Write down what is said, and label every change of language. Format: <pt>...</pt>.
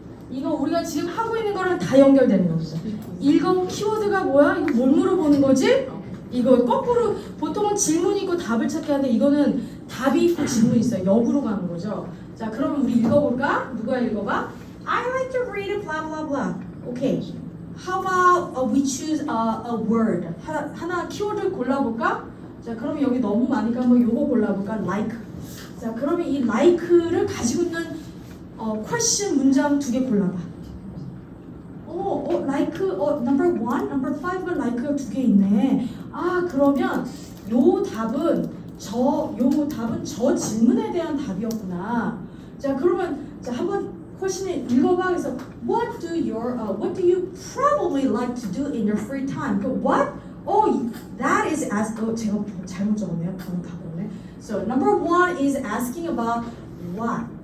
<ko>이거 우리가 지금 하고 있는 거랑 다 연결되는 거죠. 읽어 키워드가 뭐야? 이거 뭘 물어보는 거지? 이거 거꾸로 보통은 질문이 있고 답을 찾게 하는데 이거는 답이 있고 질문이 있어요. 역으로 가는 거죠. 자, 그럼 우리 읽어볼까? 누가 읽어봐?</ko> <en>I like to read it, blah blah blah. Okay. How about we choose a word?</en> <ko>하나 키워드 골라볼까? 자, 그러면 여기 너무 많으니까 한번 요거 골라볼까?</ko> <en>Like.</en> <ko>자, 그러면 이 like를 가지고 있는 question 문장 2개 골라봐. like, number 1, number 5가 like가 2개 있네. 아, 그러면 요 답은 저 질문에 대한 답이었구나. 자, 그러면 자 한번 question을 읽어봐. 그래서</ko> <en>what do you probably like to do in your free time?</en> <ko>그</ko> <en>what? That is as</en> <ko>제가 잘못 적었네요. 방금 다 그러네.</ko> <en>So number 1 is asking about what?</en>